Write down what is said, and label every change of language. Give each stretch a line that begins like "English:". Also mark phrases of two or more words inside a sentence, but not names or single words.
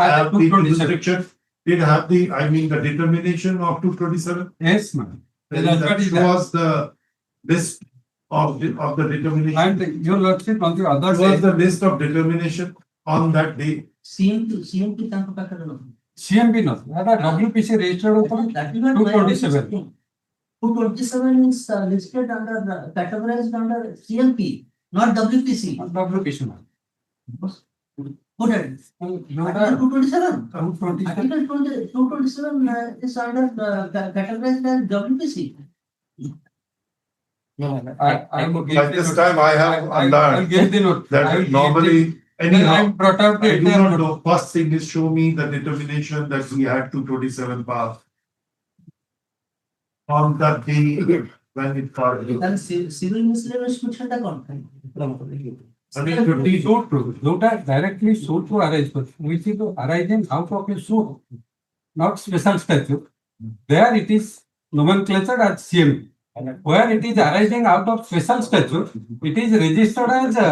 English: as have the 227. jurisdiction, did have the, I mean, the determination of 227. Yes, ma'am. The That judgment is there. shows the list of the determination. And your lordship on the other Was day, the list of determination on that day.
Odia: CMP ତାଙ୍କ ପାଖରେ ନାହିଁ।
English: CMB not, that WPC registered upon That is not why I was 227. asking. 227 is listed under, categorized under CMP, not WPC. WPC. ma'am. Put it. Article 227. Article 227 is under categorized as WPC. I will give By the this note. time I have I'll learned give the note. I will that give normally the- Then I anyhow. brought out the I do entire not note. know, first thing is show me the determination that we had 227 passed. On that day when it started.
Odia: ତାହେଲେ
English: civil miscellaneous question
Odia: ଟା କଣ?
English: Suit to, ଯୋଉଟା directly suit to arise, which is arising out of a suit, not special statute. There it is nomenclature as CMP. Where it is arising out of special statute, it is registered as